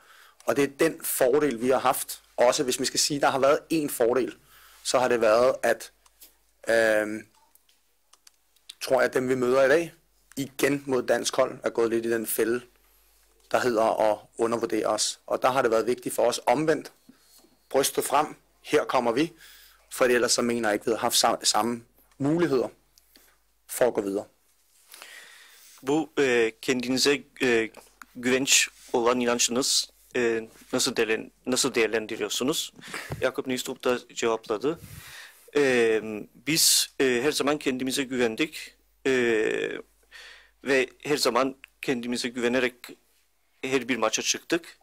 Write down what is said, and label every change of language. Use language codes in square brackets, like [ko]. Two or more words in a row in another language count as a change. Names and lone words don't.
[da] Og det er den fordel, vi har haft. Også hvis vi skal sige, at der har været én fordel, så har det været, at tror jeg, at dem vi møder i dag, igen mod dansk hold, er gået lidt i den fælde, der hedder at undervurdere os. Og der har det været vigtigt for os omvendt. Brystet frem, her kommer vi, for ellers så mener jeg ikke, at vi har haft samme muligheder for at gå videre. [tr] Bu kendinize güvenç olan inançınız nasıl değerlendiriyorsunuz? Jakob Nystrup da cevapladı. Biz her zaman kendimize güvendik ve her zaman kendimize güvenerek her bir maça çıktık.